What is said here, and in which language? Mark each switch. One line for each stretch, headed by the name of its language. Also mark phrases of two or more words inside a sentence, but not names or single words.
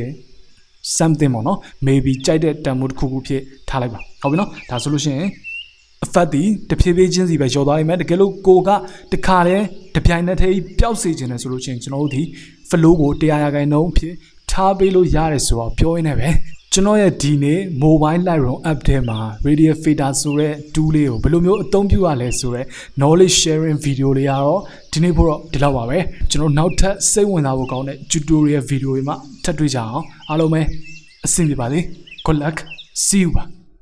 Burmese: 40 something ပေါ့နော် maybe ကြိုက်တဲ့တန်ဖိုးတစ်ခုခုဖြစ်ထားလိုက်ပါဟုတ်ပြီနော်ဒါဆိုလို့ရှိရင် effect ဒီတဖြည်းဖြည်းချင်းစီပဲရောသွား နိုင်မယ်တကယ်လို့ကိုကတခါတည်းတပြိုင်နက်တည်းပျောက်စေခြင်းနဲ့ဆိုလို့ရှိရင်ကျွန်တော်တို့ဒီ flow ကို100%ဖြစ်ထားပေးလို့ရတယ်ဆိုတော့ပြောရင်းနဲ့ပဲကျွန်တော်ရဲ့ဒီနေ့
English: mobile Lightroom app
Burmese: ထဲမှာ
English: radial fader
Burmese: ဆိုတဲ့ tool လေးကိုဘယ်လိုမျိုးအသုံးပြုရလဲဆိုတော့
English: knowledge sharing video
Burmese: လေးကတော့ဒီနေ့ဖို့တော့ဒီလောက်ပါပဲကျွန်တော်နောက်ထပ်စိတ်ဝင်စားဖို့ကောင်းတဲ့
English: tutorial video
Burmese: တွေမှာထပ်တွေ့ကြအောင်အားလုံးပဲအဆင်ပြေပါစေ
English: good luck see you
Burmese: ပါ